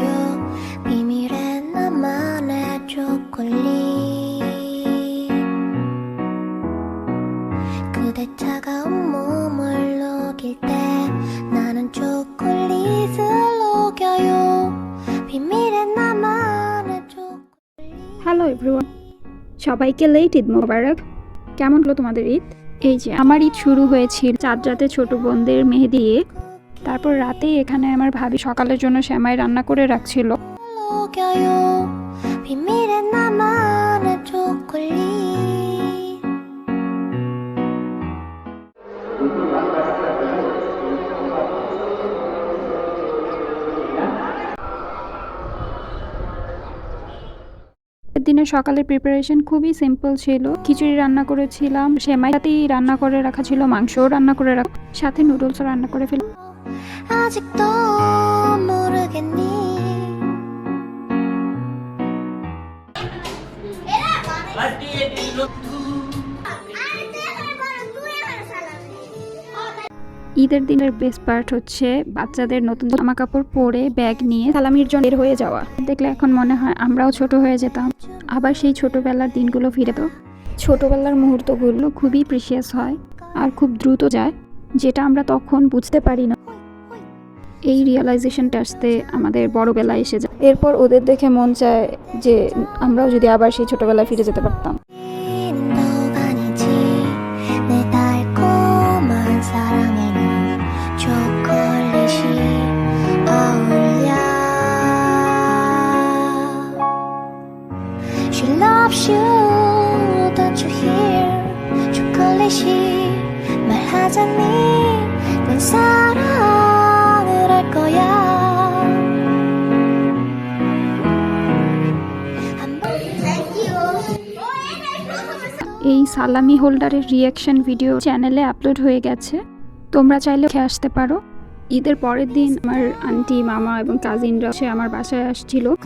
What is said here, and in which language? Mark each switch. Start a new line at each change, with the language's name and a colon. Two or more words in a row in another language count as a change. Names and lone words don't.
Korean: 비밀의 나만의 초콜릿. 그대 차가운 몸을 녹일 때 나는 초콜릿을 녹여요. 비밀의 나만의 초콜릿.
English: hello everyone,
Bangla: সবাইকে লেট ঈদ মোবারক। কেমন হলো তোমাদের ঈদ? এই যে আমার ঈদ শুরু হয়েছিল চাঁদ রাতে ছোট বোনদের মেহেদি দিয়ে। তারপর রাতেই এখানে আমার ভাবি সকালের জন্য সেমাই রান্না করে রাখছিল।
Korean: 녹여요. 비밀의 나만의 초콜릿.
Bangla: দিনের সকালের প্রিপারেশন খুবই সিম্পল ছিল। খিচুড়ি রান্না করেছিলাম, সেমাই সাথেই রান্না করে রাখা ছিল, মাংসও রান্না করে রাখা, সাথে নুডলসও রান্না করে ফেলি।
Korean: 아직도 모르겠니?
Bangla: ঈদের দিনের বেস্ট পার্ট হচ্ছে বাচ্চাদের নতুন জামা কাপড় পরে ব্যাগ নিয়ে সালামির জন্য বের হয়ে যাওয়া। দেখলে এখন মনে হয় আমরাও ছোট হয়ে যেতাম, আবার সেই ছোটবেলার দিনগুলো ফিরে তো। ছোটবেলার মুহূর্তগুলো খুবই প্রিশিয়াস হয় আর খুব দ্রুত যায়, যেটা আমরা তখন বুঝতে পারি না। এই রিয়েলাইজেশনটা আসতে আমাদের বড়বেলায় এসে যায়। এরপর ওদের দেখে মন চায় যে আমরাও যদি আবার সেই ছোটবেলায় ফিরে যেতে পারতাম।
Korean: 아니지 내 달콤한 사랑에는 초콜릿이 어울려.
English: She loves you, don't you hear?
Korean: 초콜릿이 말하자니 넌 사랑을 할 거야.
Bangla: এই সালামি হোল্ডারের রিয়াকশন ভিডিও চ্যানেলে আপলোড হয়ে গেছে, তোমরা চাইলে দেখে আসতে পারো। ঈদের পরের দিন আমার আন্টি, মামা এবং কাজিনরা আমার বাসায় আসছিল।